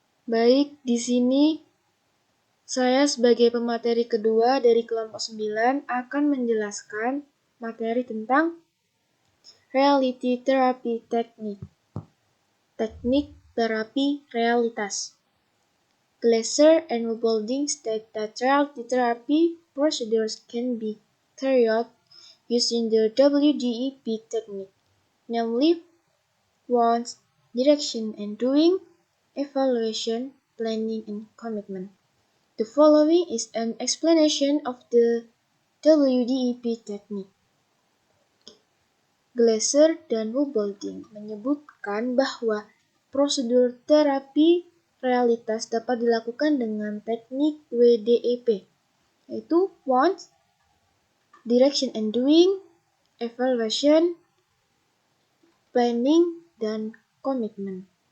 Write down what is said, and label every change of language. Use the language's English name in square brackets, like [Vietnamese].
[Indonesian] Baik, di sini saya sebagai pemateri kedua dari kelompok 9 akan menjelaskan materi tentang reality therapy technique. Teknik terapi realitas. [English] Glaser and Wobbelding state that reality therapy procedures can be carried out using the WDEP technique, namely wants, direction and doing, evaluation, planning, and commitment. The following is an explanation of the WDEP technique. [Indonesian] Glaser dan Wobbelding menyebutkan bahwa prosedur terapi realitas dapat dilakukan dengan teknik WDEP, yaitu want, direction and doing, evaluation, planning, dan komitmen.